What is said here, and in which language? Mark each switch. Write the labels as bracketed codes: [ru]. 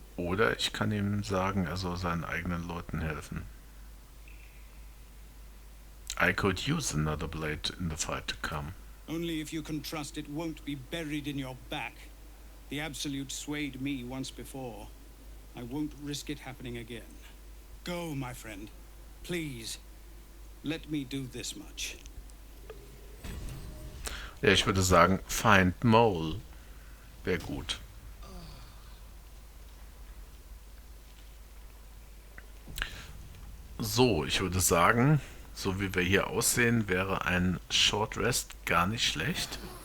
[de] Oder ich kann ihm sagen, er soll seinen eigenen Leuten helfen. [en] I could use another blade in the fight to come. Only if you can trust it won't be buried in your back. The Absolute swayed me once before. I won't risk it happening again. Go, my friend. Please, let me do this much. [de] Ja, ich würde sagen, find Mole. Wäre gut. So, ich würde sagen, so wie wir hier aussehen, wäre ein Short Rest gar nicht schlecht.